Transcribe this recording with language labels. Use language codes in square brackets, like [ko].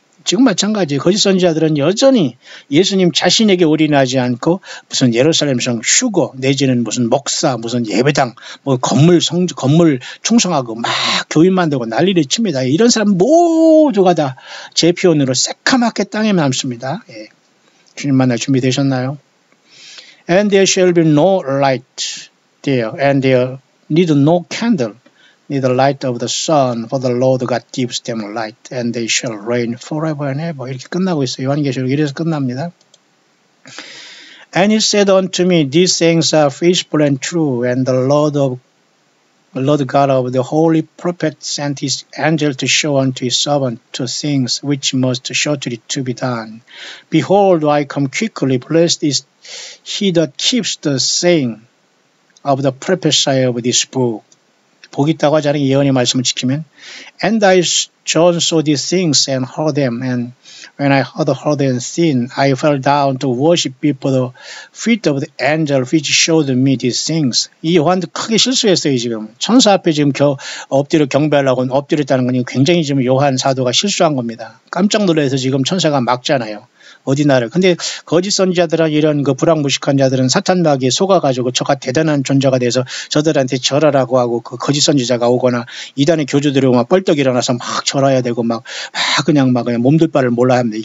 [ko] 지금 마찬가지 거짓 선지자들은 여전히 예수님 자신에게 올인하지 않고 무슨 예루살렘성 휴거 내지는 무슨 목사 무슨 예배당 뭐 건물 충성하고 막 교인 만들고 난리를 칩니다. 이런 사람 모두가 다 제 표현으로 새카맣게 땅에 남습니다. 예. 주님 만날 준비되셨나요? [en] And there shall be no light there and there need no candle. Neither light of the sun, for the Lord God gives them light, and they shall reign forever and ever. [ko] 이렇게 끝나고 있어요. 요한계시록 이래서 끝납니다. [en] And he said unto me, these things are faithful and true, and the Lord God of the holy prophet sent his angel to show unto his servant two things which must shortly to be done. Behold, I come quickly, blessed is he that keeps the saying of the prophecy of this book. [ko] 복 있다고 하잖아요. 예언의 말씀을 지키면. [en] And I John saw these things and heard them. And when I heard and seen, I fell down to worship before the feet of the angel which showed me these things. [ko] 이 요한도 크게 실수했어요. 지금. 천사 앞에 지금 엎드려 경배하려고 엎드렸다는 건 굉장히 지금 요한 사도가 실수한 겁니다. 깜짝 놀라서 지금 천사가 막잖아요. 어디 나라. 근데 거짓 선지자들은 이런 그 불황무식한 자들은 사탄 마귀에 속아가지고 저가 대단한 존재가 돼서 저들한테 절하라고 하고 그 거짓 선지자가 오거나 이단의 교주들이 막 뻘떡 일어나서 막 절해야 되고 막 그냥 몸둘 바를 몰라야 합니다.